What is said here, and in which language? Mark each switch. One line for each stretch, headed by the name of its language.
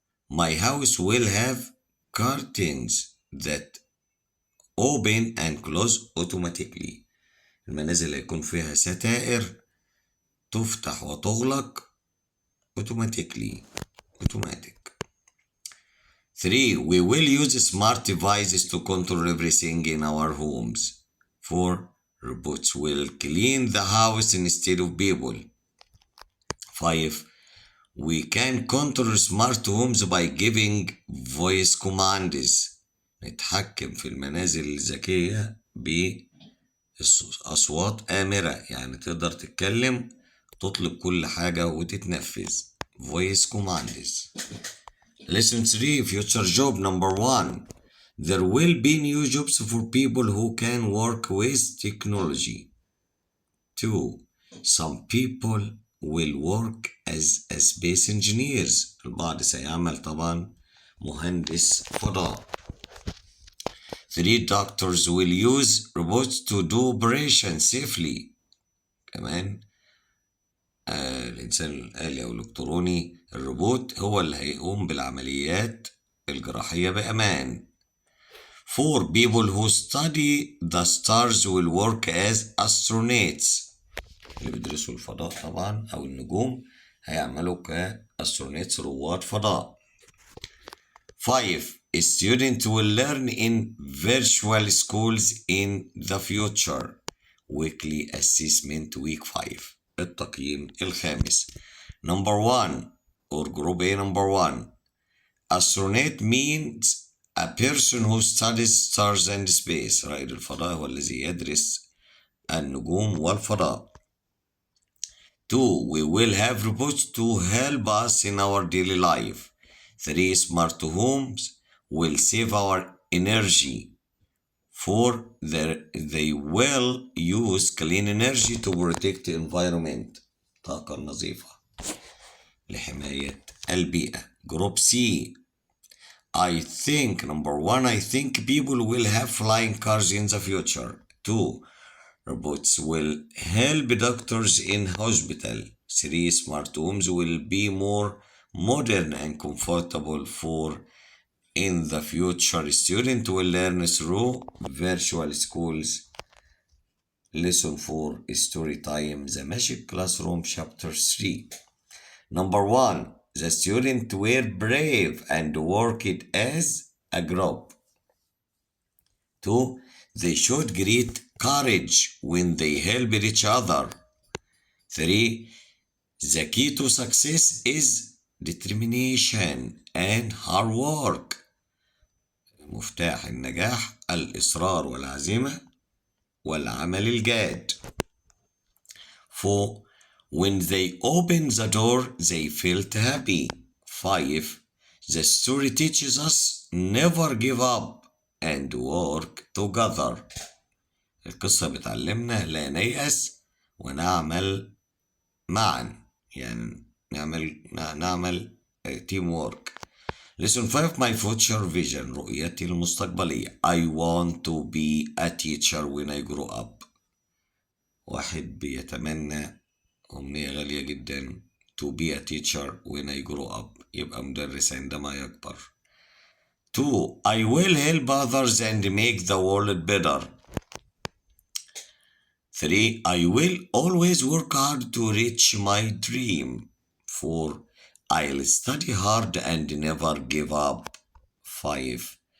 English: My house will have curtains that open and close automatically.
Arabic: المنازل اللي يكون فيها ستائر تفتح وتغلق automatic.
English: 3. We will use smart devices to control everything in our homes. 4. Robots will clean the house instead of people. 5. We can control smart homes by giving voice commands.
Arabic: نتحكم في المنازل الذكية بأصوات آمرة، يعني تقدر تتكلم تطلب كل حاجة وتتنفذ.
English: voice commands. Lesson 3 future job number 1. There will be new jobs for people who can work with technology. 2. Some people will work as space engineers.
Arabic: البعض سيعمل طبعا مهندس فضاء.
English: 3. Doctors will use robots to do operation safely.
Arabic: كمان الإنسان الآلي أو الإلكتروني الروبوت هو اللي هيقوم بالعمليات الجراحية بأمان.
English: 4. People who study the stars will work as astronauts.
Arabic: اللي بيدرسوا الفضاء طبعا أو النجوم هيعملوا كأسترونيتس رواد فضاء.
English: 5. A student will learn in virtual schools in the future. Weekly assessment week 5.
Arabic: التقييم الخامس.
English: Number 1 or group A number 1. Astronaut means a person who studies stars and space.
Arabic: رائد الفضاء هو الذي يدرس النجوم والفضاء.
English: 2. We will have robots to help us in our daily life. 3. Smart homes will save our energy. 4. They will use clean energy to protect the environment.
Arabic: طاقة نظيفة لحماية البيئة.
English: Group C. I think number 1. I think people will have flying cars in the future. 2. Robots will help doctors in hospital. 3. Smart homes will be more modern and comfortable. 4. In the future, students will learn through virtual schools. Lesson 4 Story Time The Magic Classroom Chapter 3. Number 1. The students were brave and worked as a group. 2. They showed great courage when they helped each other. 3. The key to success is determination and hard work.
Arabic: مفتاح النجاح الإصرار والعزيمة والعمل الجاد.
English: 4. When they opened the door, they felt happy. 5. The story teaches us never give up and work together.
Arabic: القصة بتعلمنا لا نيأس ونعمل معا، يعني نعمل
English: team work. Lesson 5 My future vision
Arabic: رؤيتي المستقبلية.
English: I want to be a teacher when I grow up.
Arabic: واحد بيتمنى أمنية غالية جدا
English: to be a teacher when I grow up،
Arabic: يبقى مدرس عندما يكبر.
English: 2. I will help others and make the world better. 3. I will always work hard to reach my dream. 4. I'll study hard and never give up. 5.